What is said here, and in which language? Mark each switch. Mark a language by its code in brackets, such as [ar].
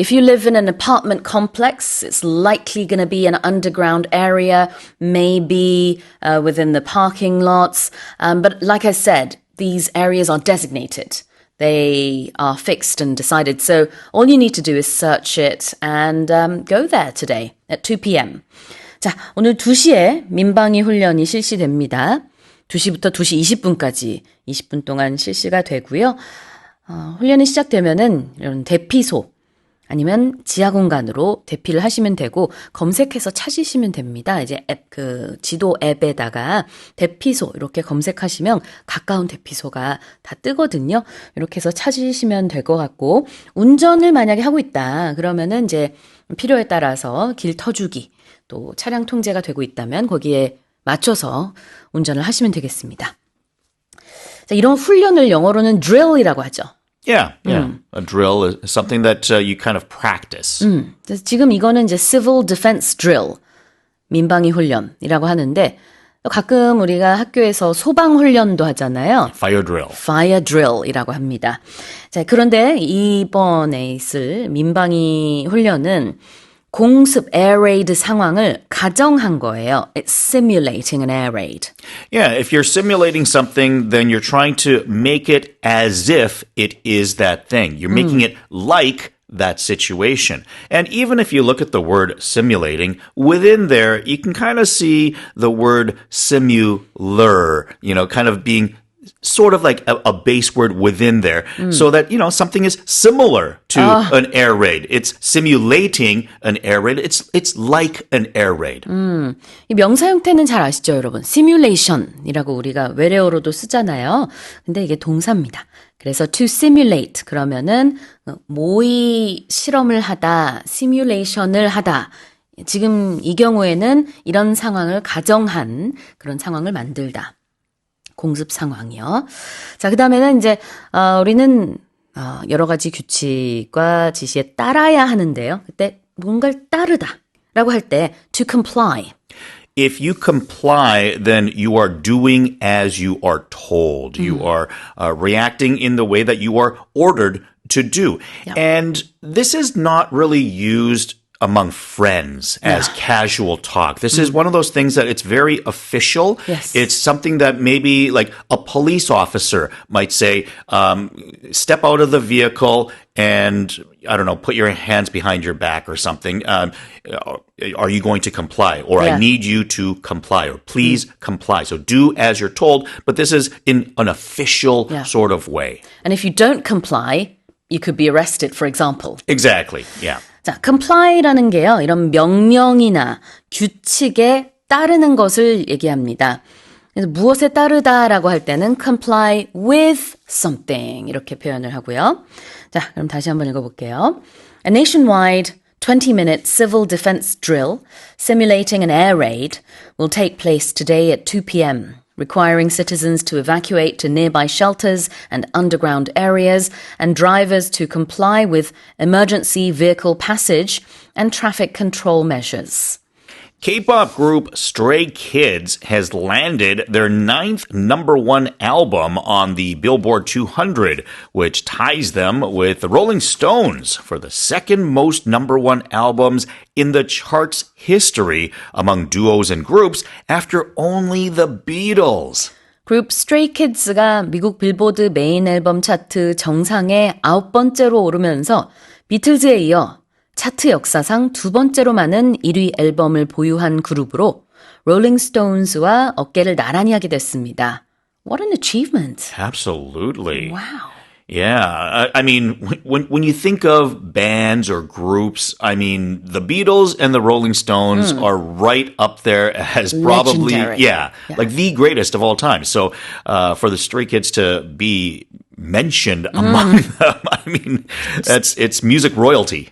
[en] If you live in an apartment complex, it's likely going to be an underground area, maybe within the parking lots. But like I said, these areas are designated. They are fixed and decided. So all you need to do is search it and go there today at 2 p.m. [ko] 자, 오늘 2시에 민방위 훈련이 실시됩니다. 2시부터 2시 20분까지 20분 동안 실시가 되고요. 훈련이 시작되면은 이런 대피소 아니면 지하 공간으로 대피를 하시면 되고 검색해서 찾으시면 됩니다. 이제 지도 앱에다가 대피소 이렇게 검색하시면 가까운 대피소가 다 뜨거든요. 이렇게 해서 찾으시면 될 것 같고 운전을 만약에 하고 있다. 그러면은 이제 필요에 따라서 길 터주기 또 차량 통제가 되고 있다면 거기에 맞춰서 운전을 하시면 되겠습니다. 자, 이런 훈련을 영어로는 drill이라고 하죠. [en] Yeah. A drill is something that you kind of practice. [ko] 그래서 지금 이거는 이제 [en] civil defense drill, [ko] 민방위 훈련이라고 하는데 가끔 우리가 학교에서 소방 훈련도 하잖아요. [en] Fire drill. Fire drill [ko] 이라고 합니다. 자, 그런데 이번에 있을 민방위 훈련은 공습 air raid 상황을 가정한 거예요. [en] It's simulating an air raid. Yeah, if you're simulating something, then you're trying to make it as if it is that thing. You're making it like that situation. And even if you look at the word simulating, within there, you can kind of see the word simular, kind of being sort of like a base word within there so that, something is similar to an air raid. It's simulating an air raid. It's like an air raid. [ko] 이 명사 형태는 잘 아시죠, 여러분? simulation이라고 우리가 외래어로도 쓰잖아요. 근데 이게 동사입니다. 그래서 [en] to simulate [ko] 그러면은 모의 실험을 하다, simulation을 하다. 지금 이 경우에는 이런 상황을 가정한 그런 상황을 만들다. 공습 상황이요. 자, 그 다음에는 이제, 우리는, 여러 가지 규칙과 지시에 따라야 하는데요. 그때 뭔가를 따르다 라고 할 때, [en] to comply. If you comply, then you are doing as you are told. You are reacting in the way that you are ordered to do. Yeah. And this is not really used among friends as casual talk. This is one of those things that it's very official. Yes. It's something that maybe like a police officer might say, step out of the vehicle and, I don't know, put your hands behind your back or something. Are you going to comply? Or I need you to comply. Or please comply. So do as you're told. But this is in an official sort of way. And if you don't comply, you could be arrested, for example. Exactly. Yeah. [ko] 자, comply라는 게요, 이런 명령이나 규칙에 따르는 것을 얘기합니다. 그래서 무엇에 따르다라고 할 때는 [en] comply with something [ko] 이렇게 표현을 하고요. 자, 그럼 다시 한번 읽어볼게요. [en] A nationwide 20-minute civil defense drill simulating an air raid will take place today at 2 p.m. requiring citizens to evacuate to nearby shelters and underground areas and drivers to comply with emergency vehicle passage and traffic control measures. K-pop group Stray Kids has landed their 9th #1 album on the Billboard 200, which ties them with the Rolling Stones for the second most #1 albums in the chart's history among duos and groups after only the Beatles. [ko] 그룹 Stray Kids가 미국 빌보드 메인 앨범 차트 정상에 9번째로 오르면서 비틀즈에 이어 차트 역사상 2번째로 많은 1위 앨범을 보유한 그룹으로 롤링 스톤스와 어깨를 나란히 하게 됐습니다. [en] What an achievement. Absolutely. Wow. Yeah, I mean, when you think of bands or groups, I mean, the Beatles and the Rolling Stones are right up there as probably, legendary. Like the greatest of all time. So for the Stray Kids to be mentioned among them, I mean, it's music royalty.